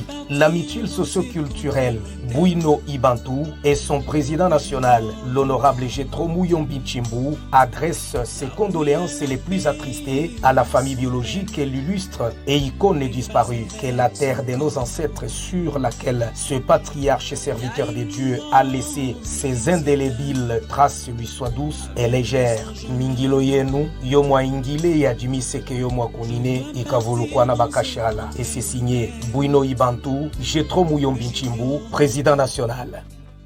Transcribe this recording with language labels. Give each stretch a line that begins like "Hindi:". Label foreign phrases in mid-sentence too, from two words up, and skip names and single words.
French: La mutuelle socioculturelle Bouino Ibantou et son président national, l'honorable Jetro Muyombi Chimbu, adresse ses condoléances les plus attristés à la famille biologique et l'illustre et icône disparue, que la terre de nos ancêtres sur laquelle ce patriarche serviteur de Dieu a laissé ses indélébiles traces lui soit douce et légère.
Lunda: Mingilo yenu, yomwa ingile ya jimiseke yomwa kunine, ikavulukwana bakashala.
French: Et c'est signé Bouino Ibantou, Jetro Muyombi Chimbu, président national.